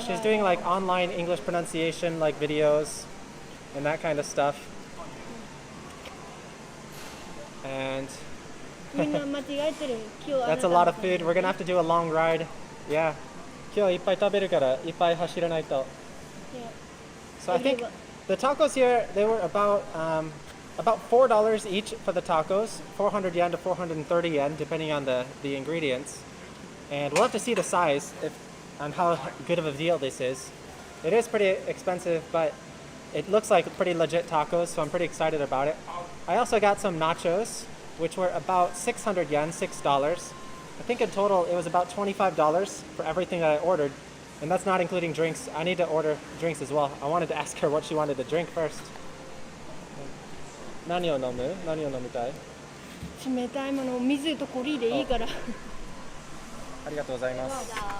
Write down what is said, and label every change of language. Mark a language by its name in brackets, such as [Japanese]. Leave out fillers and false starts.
[English] Yeah, she's doing like online English pronunciation, like videos and that kind of stuff. And [Japanese] みんな間違えてる。今日 [English] that's a lot of food. We're gonna have to do a long ride. Yeah. [Japanese] 今日いっぱい食べるからいっぱい走らないと。 [English] Yeah. So I think the tacos here, they were about $4 each for the tacos, 400 yen to 430 yen, depending on the ingredients. And we'll have to see the size on how good of a deal this is. It is pretty expensive, but it looks like pretty legit tacos, so I'm pretty excited about it. I also got some nachos, which were about 600 yen, $6. I think in total it was about $25 for everything that I ordered. And that's not including drinks. I need to order drinks as well. I wanted to ask her what she wanted to drink first. [Japanese] 何を飲む？何を飲みたい？冷たいもの、水とコリーでいいから。ありがとうございます。